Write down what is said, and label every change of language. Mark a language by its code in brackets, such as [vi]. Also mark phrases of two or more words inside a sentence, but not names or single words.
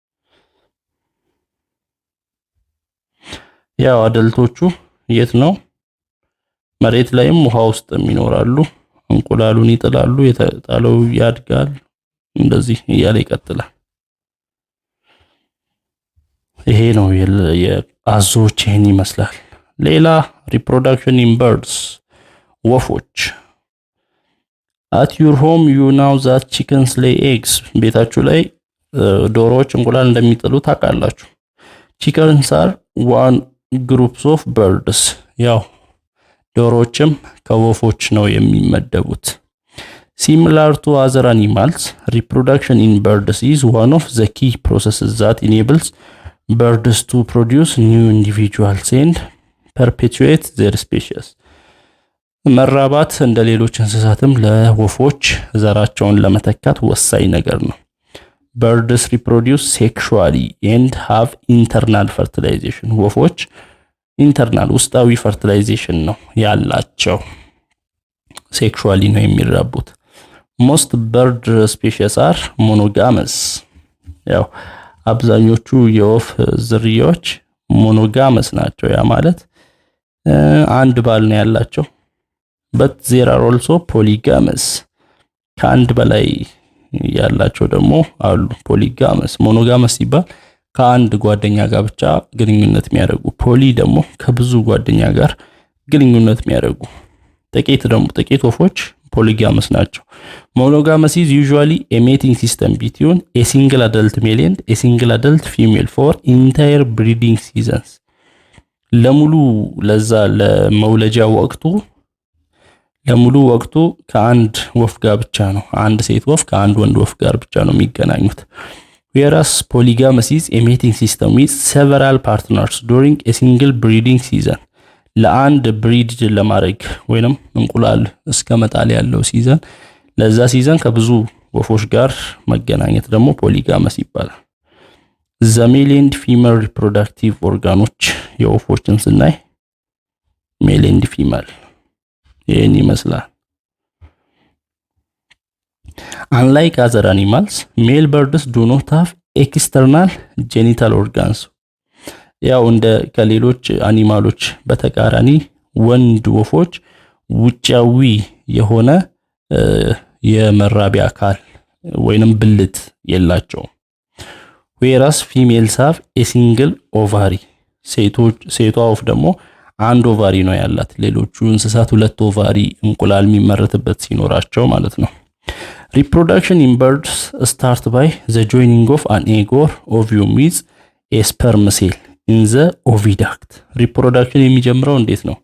[am] ያው አደልቶቹ የት ነው መሬት ላይም ውሃ ውስጥም ይኖራሉ። እንቁላሉን ይጥላሉ፣ የተጣለው ያድጋል፣ እንደዚህ እያለ ይቀጥላል። ይሄ ነው የአዞዎች ይሄን ይመስላል። ሌላ [en] reproduction in birds [am] ወፎች [en] at your home you know that chickens lay eggs [am] ቤታችሁ ላይ ዶሮዎች እንቁላል እንደሚጥሉ ታውቃላችሁ። [en] chickens are one groups of birds [am] ያው ዶሮዎችም ከወፎች ነው የሚመደቡት። [en] similar to other animals reproduction in birds is one of the key processes that enables birds to produce new individuals and perpetuate their species [am] መራባት እንደ ሌሎች እንስሳትም ለወፎች ዘራቸውን ለመተካት ወሳኝ ነገር ነው። [en] birds reproduce sexually and have internal fertilization [am] ወፎች ኢንተርናል ውስጣዊ ፈርቲላይዜሽን ነው ያላቸው። ሴክሹዋሊ ነው የሚራቡት። [en] most bird species are monogamous [am] ያው አብዛኞቹ የወፍ ዝርያዎች ሞኖጋመስ ናቸው። ያ ማለት አንድ ባል ነው ያላቸው። [en] but there are also polygamous [am] ከአንድ በላይ ያላቸው ደግሞ አሉ። [en] polygamous monogamous [am] ሲባል ከአንድ ጓደኛ ጋር ብቻ ግንኙነት የሚያደርጉ፣ ፖሊ ደግሞ ከብዙ ጓደኛ ጋር ግንኙነት የሚያደርጉ። ጥቂት ወፎች polygamous ናቸው። [en] monogamous is usually a mating system between a single adult male and a single adult female for entire breeding seasons [am] ለሙሉ ለመውለጃ ወቅቱ ከአንድ ወፍ ጋር ብቻ ነው። አንድ ሴት ወፍ ከአንድ ወንድ ወፍ ጋር ብቻ ነው [en] የሚገናኙት። whereas polygamous is a mating system with several partners during a single breeding season [am] ለአንድ ብሪድ ለማድረግ ወይንም እንቁላል እስከመጣል ያለው ሲዘን ለዛ ሲዘን ከብዙ ወፎች ጋር መገናኘት ደግሞ polygamous ይባላል። [en] the male and female reproductive organoች [am] የወፎችን ስናይ [en] male and female [am] ይሄን ይመስላል። [en] unlike other animals male birds do not have external genital organs [am] ያው እንደ ከሌሎች አኒማሎች በተቃራኒ ወንድ ወፎች ውጫዊ የሆነ የመራቢያ አካል ወይንም ብልት የላቸውም። [en] whereas females have a single ovary [am] ሴቷ ወፍ ደግሞ አንድ ኦቫሪ ነው ያላት። ሌሎቹ እንስሳት ሁለት ኦቫሪ እንቁላል የሚመረትበት ሲኖራቸው ማለት ነው። [en] reproduction in birds start by the joining of an egg or ovum with a sperm cell in the oviduct reproduction [am] የሚጀምረው እንዴት ነው?